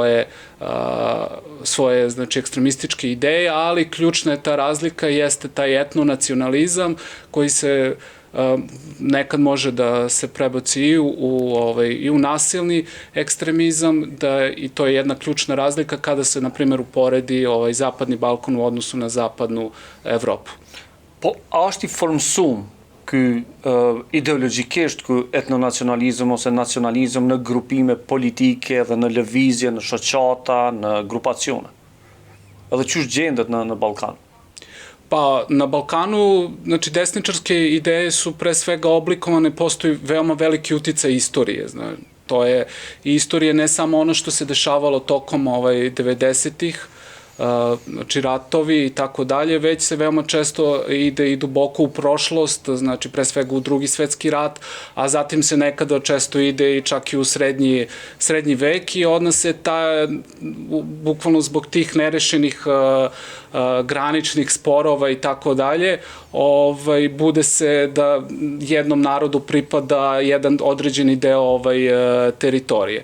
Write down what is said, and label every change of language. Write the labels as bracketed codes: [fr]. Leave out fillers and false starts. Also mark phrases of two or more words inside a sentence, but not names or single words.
[sr] svoje znači, ekstremističke ideje, ali ključna je ta razlika, jeste taj etnonacionalizam koji se nekad može da se prebaci i u nasilni ekstremizam, i to je jedna ključna razlika kada se, na primjer, uporedi Zapadni Balkan u odnosu na Zapadnu Evropu. [sq] Po, a është i formsum ky ideologjikisht ky etnonacionalizëm ose nacionalizëm në grupime politike dhe në lëvizje, në shoqata, në grupacione? Edhe qysh gjendet në Ballkan? [sr] Pa, na Balkanu, znači, desničarske ideje su pre svega oblikovane, postoji veoma veliki uticaj istorije, znači, to je istorija ne samo ono što se dešavalo tokom 90-ih, znači ratovi i tako dalje, već se veoma često ide i duboko u prošlost, znači pre svega u Drugi svetski rat, a zatim se nekada često ide i čak i u srednji vek i odnos se bukvalno zbog tih nerešenih graničnih sporova i tako dalje, bude se da jednom narodu pripada jedan određeni deo teritorije.